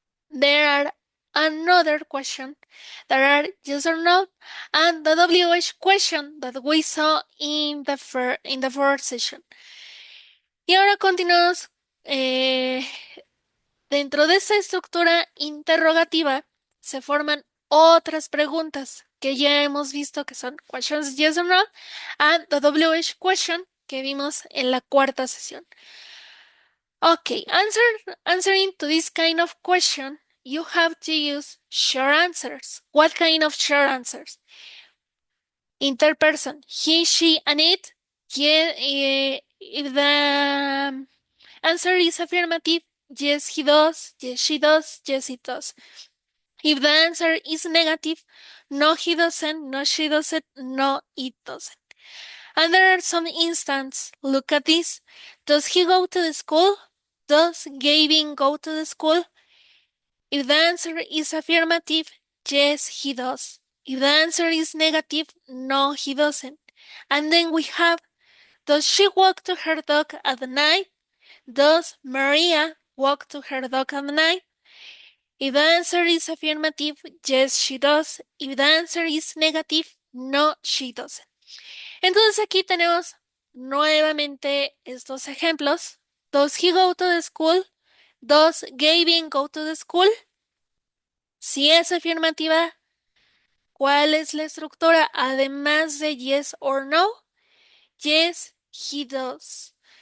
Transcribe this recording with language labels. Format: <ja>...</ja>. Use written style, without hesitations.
<en>There are another question. There are yes or no, and the WH question that we saw in the first session.</en> <es>Y ahora continuamos dentro de esta estructura interrogativa se forman otras preguntas que ya hemos visto que son</es> <en>questions yes or no and the WH question</en> <es>que vimos en la cuarta sesión.</es> <en>Okay, answering to this kind of question, you have to use short answers. What kind of short answers? Interperson, he, she, and it. Yeah, if the answer is affirmative, yes, he does, yes, she does, yes, it does. If the answer is negative, no, he doesn't, no, she doesn't, no, it doesn't. And there are some instances. Look at this. Does he go to the school? Does Gavin go to the school? If the answer is affirmative, yes, he does. If the answer is negative, no, he doesn't. And then we have, does she walk to her dog at night? Does Maria walk to her dog at night? If the answer is affirmative, yes, she does. If the answer is negative, no, she doesn't.</en> <es>Entonces aquí tenemos nuevamente estos ejemplos.</es> <en>Does he go to the school? Does Gavin go to the school?</en> <es>Si es afirmativa, ¿cuál es la estructura? Además de</es> <en>yes or no, yes, he does.</en>